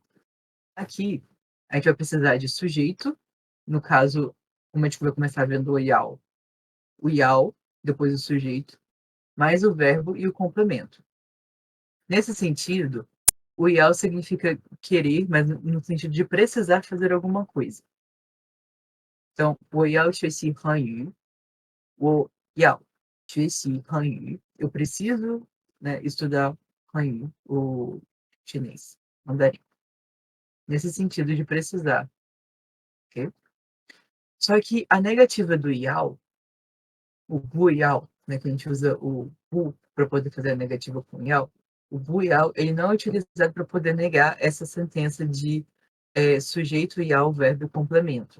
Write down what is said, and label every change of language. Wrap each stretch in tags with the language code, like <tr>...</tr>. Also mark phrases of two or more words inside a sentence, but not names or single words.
<pt>Aqui, a gente vai precisar de sujeito, no caso, como a gente vai começar vendo o Yao, depois o sujeito, mais o verbo e o complemento. Nesse sentido, o Yao significa querer, mas no sentido de precisar fazer alguma coisa. Então,</pt> <zh>我要学习汉语，我要学习汉语.</zh> <pt>Eu preciso, né, estudar 汉语, ou chinês, mandarim. Nesse sentido de precisar, ok? Só que a negativa do Yao, o Bu Yao, né, que a gente usa o Bu para poder fazer a negativa com o Yao, o Bu Yao, ele não é utilizado para poder negar essa sentença de sujeito Yao, verbo e complemento.</pt>